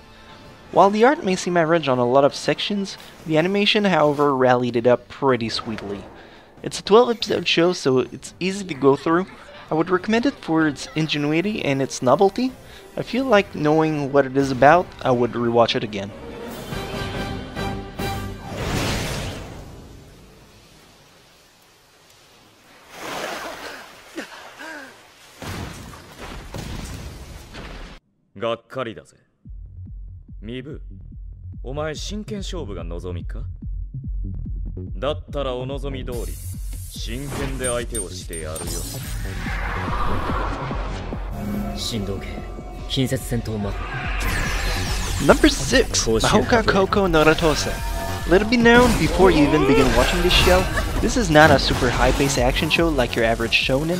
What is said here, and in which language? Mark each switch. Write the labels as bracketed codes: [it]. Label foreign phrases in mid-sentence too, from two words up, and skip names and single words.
[en] While the art may seem average on a lot of sections, the animation, however, rallied it up pretty sweetly. It's a 12-episode show, so it's easy to go through. I would recommend it for its ingenuity and its novelty. I feel like knowing what it is about, I would rewatch it again. [ja] がっかりだぜ. 壬生、お前真剣勝負が望みか? だったらお望み通り、真剣で相手をしてやるよ. [en] Number 6, Mahoka Koko no Ratose. Let it be known before you even begin watching this show, this is not a super high-paced action show like your average shonen.